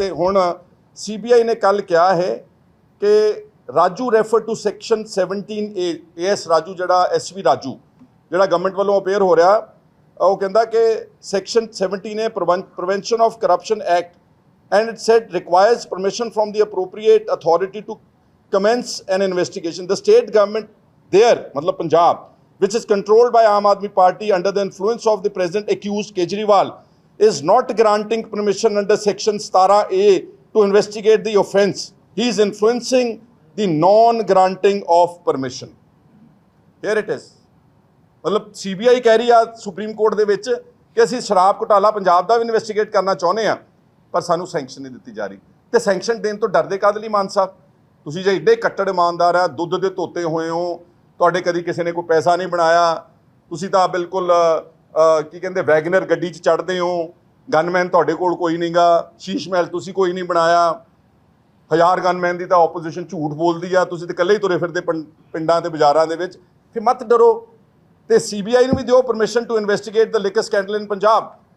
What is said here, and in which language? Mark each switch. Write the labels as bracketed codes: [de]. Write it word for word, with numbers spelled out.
[pa] ਤੇ ਹੁਣ ਸੀਬੀਆਈ ਨੇ ਕੱਲ ਕਿਹਾ ਹੈ ਕਿ Raju [en] refer to section seventeen A, [pa] as Raju ਜਿਹੜਾ ਐਸਵੀ ਰਾਜੂ ਜਿਹੜਾ ਗਵਰਨਮੈਂਟ ਵੱਲੋਂ ਅਪੇਅਰ ਹੋ ਰਿਹਾ, ਉਹ ਕਹਿੰਦਾ ਕਿ [en] Section seventeen A prevention of corruption act and it said requires permission from the appropriate authority to commence an investigation. The state government there, matlab Punjab, which is controlled by Aam Aadmi Party under the influence of the present accused Kejriwal, is not granting permission under Section seventeen A to investigate the offence. He is influencing the non-granting of permission. Here it is. [pa] ਮਤਲਬ CBI ਕਹਿ ਰਹੀ ਆ supreme court ਦੇ ਵਿੱਚ ਕਿ ਅਸੀਂ ਸ਼ਰਾਬ ਘੁਟਾਲਾ ਪੰਜਾਬ ਦਾ ਵੀ investigate ਕਰਨਾ ਚਾਹੁੰਦੇ ਆ, ਪਰ ਸਾਨੂੰ ਸੈਂਕਸ਼ਨ ਨਹੀਂ ਦਿੱਤੀ ਜਾ ਰਹੀ। ਤੇ ਸੈਂਕਸ਼ਨ ਦੇਣ ਤੋਂ ਡਰਦੇ ਕਾਹਦੇ ਲਈ ਮਾਨ ਸਾਹਿਬ? ਤੁਸੀਂ ਜੇ ਏਡੇ ਕੱਟੜ ਇਮਾਨਦਾਰ ਆ, ਦੁੱਧ ਦੇ ਧੋਤੇ ਹੋਏ ਹੋ, ਤੁਹਾਡੇ ਕਦੀ ਕਿਸੇ ਨੇ ਕੋਈ ਪੈਸਾ ਨਹੀਂ ਬਣਾਇਆ, ਤੁਸੀਂ ਤਾਂ ਬਿਲਕੁਲ ਅ, ਅ, ਕੀ ਕਹਿੰਦੇ ਵੈਗਨਰ ਗੱਡੀ 'ਚ ਚੜ੍ਹਦੇ ਹੋ, ਗਨਮੈਨ ਤੁਹਾਡੇ ਕੋਲ ਕੋਈ ਨਹੀਂਗਾ, ਸ਼ੀਸ਼ ਮਹਿਲ ਤੁਸੀਂ ਕੋਈ ਨਹੀਂ ਬਣਾਇਆ, ਹਜ਼ਾਰ ਗਨਮੈਨ ਦੀ ਤਾਂ ਆਪੋਜੀਸ਼ਨ ਝੂਠ ਬੋਲਦੀ ਆ, ਤੁਸੀਂ ਤਾਂ ਇਕੱਲੇ ਹੀ ਤੁਰੇ ਫਿਰਦੇ ਪਿੰ- ਪਿੰਡਾਂ ਤੇ ਬਾਜ਼ਾਰਾਂ ਦੇ ਵਿੱਚ, ਫਿਰ ਮਤ ਡਰੋ ਤੇ ਸੀਬੀਆਈ ਨੂੰ ਵੀ ਦਿਓ permission [en] To investigate the liquor scandal in Punjab.